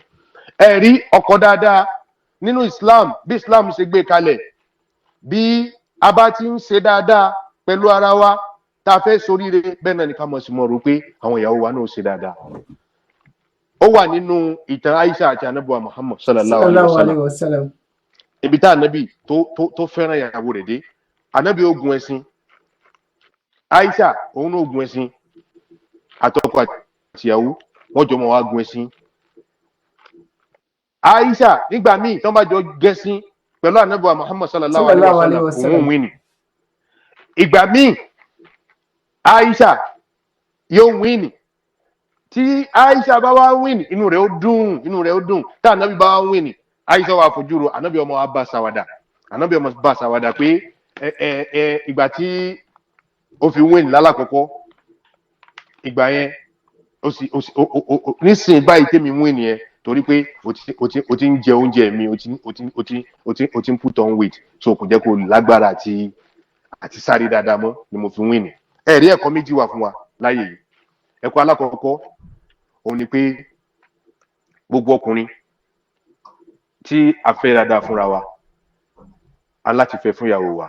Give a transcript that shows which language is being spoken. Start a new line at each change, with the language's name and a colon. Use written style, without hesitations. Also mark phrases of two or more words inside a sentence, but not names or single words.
Yoruba: Ẹ rí ọkọ dáadáa nínú Islam bí Islam ṣe gbé kalẹ̀ bí a bá ti ń ṣe dáadáa pẹ̀lú ara wa tá a fẹ́ soríire bẹ́ẹ̀ náà ni ká mọ̀ sí mọ̀ rò pé àwọn ìyàwó wa náà ṣe dáadáa. Ó wà nínú ìtàn Aisha àti Ànábì Muhammad
Arabic: صلى الله عليه وسلم
Yoruba: ibi tá Ànábì tó fẹ́ràn ìyàwó rẹ̀ dé Ànábì ó gun ẹṣin Aisha òun náà gun ẹṣin àtọkọ àtìyàwó wọ́n jọ mọ́ wá gun ẹṣin. Aisha nígbà míì tán bá jọ gẹṣin pẹ̀lú Ànábì Muhammad
Arabic: صلى الله عليه وسلم
Yoruba: òun win ni. Ìgbà míì Aisha yóò win ni tí Aisha bá wá win inú rẹ̀ ó dùn tá Ànábì bá wá win Aisha wá fojú ro Ànábì ọmọ wa bá ṣàwàdà pé ìgbà tí ó fi win lálàkọ́kọ́ ìgbà yẹn nísìnyí báyìí tèmi win yẹn torí pé o ti ń jẹ oúnjẹ mi o ti ń
English: put on weight
Yoruba: so kò jẹ́ kó lágbára àti sáré dáadáa mọ́ ni mo fi win. Ẹ̀rí ẹ̀kọ́ méjì wà fún wa láyé yìí. Ẹ̀kọ́ alákọ̀ọ́kọ́ òun ni pé gbogbo ọkùnrin tí a fẹ́ dáadáa fúnra wa aláti fẹ́ fún ìyàwó wa.